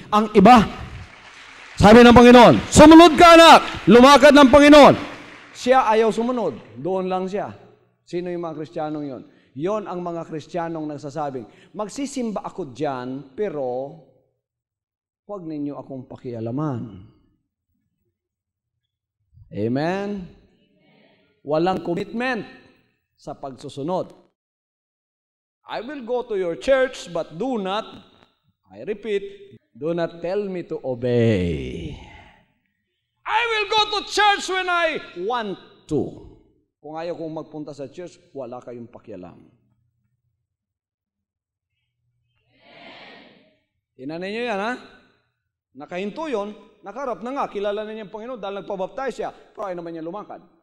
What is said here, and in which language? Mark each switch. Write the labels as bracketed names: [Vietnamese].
[Filipino] Ang iba, sabi ng Panginoon, sumunod ka anak, lumakad ng Panginoon. Siya ayaw sumunod, doon lang siya. Sino yung mga Kristiyanong yon? Yon ang mga Kristiyanong nagsasabing, magsisimba ako dyan, pero huwag ninyo akong pakialaman. Amen? Walang commitment sa pagsusunod. [English] I will go to your church, but do not, I repeat, do not tell me to obey. I will go to church when I want to. [Filipino] Kung ayaw kong magpunta sa church, wala kayong pakialam. Inanay niyo yan, ha? Nakahinto yun, nakarap na nga, kilala na niya ang Panginoon dahil nagpabaptize siya, pero ayaw naman niya lumakad.